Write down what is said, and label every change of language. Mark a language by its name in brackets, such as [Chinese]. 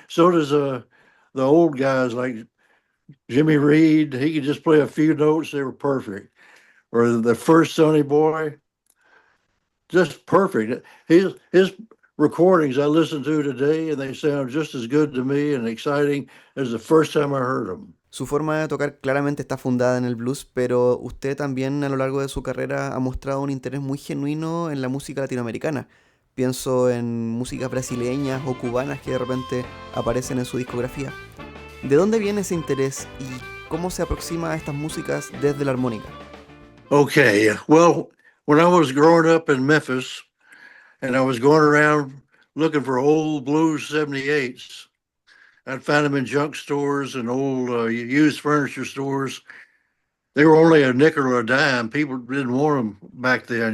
[English] So does the old guys like Jimmy Reed. He could just play a few notes; they were perfect. Or the first Sonny Boy, just perfect. His recordings I listen to today, and they sound just as good to me and exciting as the first time I heard them. [Spanish] Su forma de tocar claramente está fundada en el blues, pero usted también a lo largo de su carrera ha mostrado un interés muy genuino en la música latinoamericana. Pienso en músicas brasileñas o cubanas que de repente aparecen en su discografía. ¿De dónde viene ese interés y cómo se aproxima a estas músicas desde la armónica? [English] Okay, well, when I was growing up in Memphis, and I was going around looking for old blues 78s. I'd find them in junk stores and old used furniture stores. They were only a nickel or a dime. People didn't want them back then.